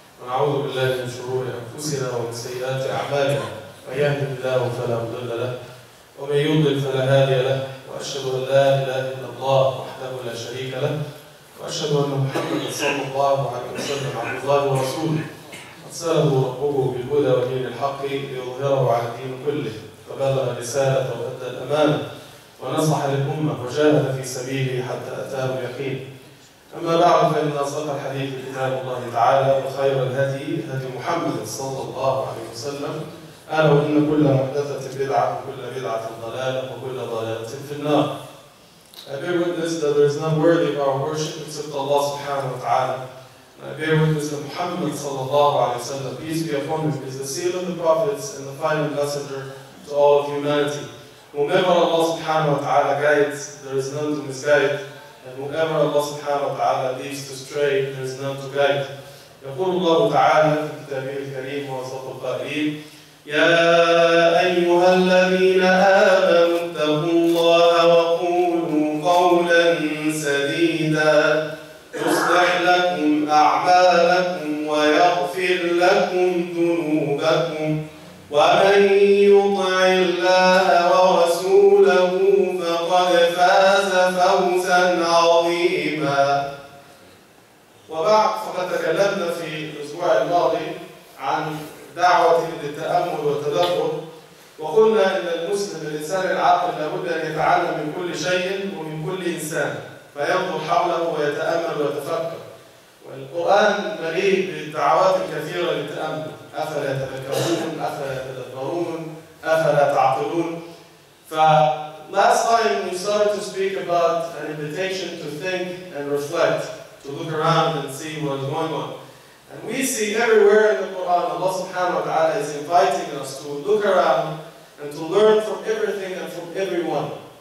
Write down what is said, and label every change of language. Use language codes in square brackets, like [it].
[ar] ونعوذ بالله من شرور أنفسنا ومن سيئات أعمالنا من يهده الله فلا مضل له ومن يضلل فلا هادي له وأشهد أن لا إله إلا الله وحده لا شريك له وأشهد أن محمدا صلى الله عليه وسلم عبد الله ورسوله أرسله ربه بالهدى ودين الحق ليظهره على الدين كله فبلغ الرسالة وأدى الأمانة ونصح للأمة وجاهد في سبيله حتى أتاه اليقين. أما بعد فإن أصدق الحديث كتاب الله تعالى وخير الهدي هدي محمد صلى الله عليه وسلم ألا وإن كل محدثة بدعة وكل بدعة ضلالة وكل ضلالة في النار. [en] I bear witness that there is none worthy of our worship except Allah subhanahu wa ta'ala. I bear witness that Muhammad sallallahu alayhi wa sallam, peace be upon him, is the seal of the prophets and the final messenger to all of humanity. Whomever Allah subhanahu wa ta'ala guides, there is none to misguide. And whoever Allah subhanahu wa ta'ala leaves to stray, there is none to guide. [ar] يقول الله تعالى في كتابه الكريم وأصدق القائلين يا أيها الذين آمنوا اتقوا الله وقولوا قولا سديدا يصلح لكم أعمالكم ويغفر لكم ذنوبكم ومن يطع الله ورسوله فقد فاز فوزا عظيما. وبعد فقد تكلمنا في الأسبوع الماضي عن دعوة للتأمل والتدبر، وقلنا أن المسلم الإنسان العاقل لابد أن يتعلم من كل شيء ومن كل إنسان فينظر حوله ويتأمل ويتفكر. والقرآن مليء بالدعوات الكثيرة للتأمل، أفلا يتفكرون، أفلا يتدبرون، أفلا تعقلون. [en] Last time we started to speak about an invitation to think and reflect, to look around and see what is going on. And we see everywhere in the Quran, Allah subhanahu wa ta'ala is inviting us to look around and to learn from everything and from everyone.